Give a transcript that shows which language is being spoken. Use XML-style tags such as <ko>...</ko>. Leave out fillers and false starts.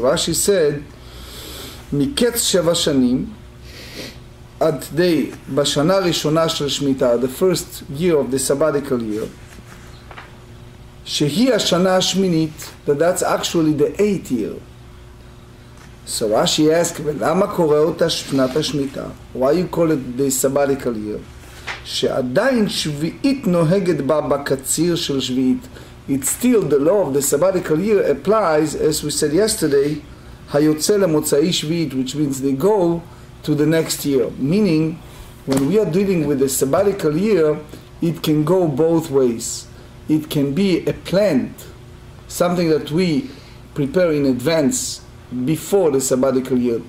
<en>Rashi said, Miketz sheva shanim,</en> <he>at the bashana rishona shel Shemitah,</he> <en>the first year of the sabbatical year,</en> <he>shehi השנה השמינית,</he> <en>that's actually the 8th year. So Rashi asked,</en> <he>ולמה קורא אותה שנת השמיטה?</he> <en>Why you call it the sabbatical year?</en> <he>שעדיין שביעית נוהגת בה בקציר של שביעית.</he> <en>It's still the law of the sabbatical year applies, as we said yesterday,</en> <he>היוצא למוצאי שביעית,</he> <en>which means they go to the next year. Meaning, when we are dealing with the sabbatical year, it can go both ways. It can be a planned, something that we prepare in advance before the sabbatical year.</en>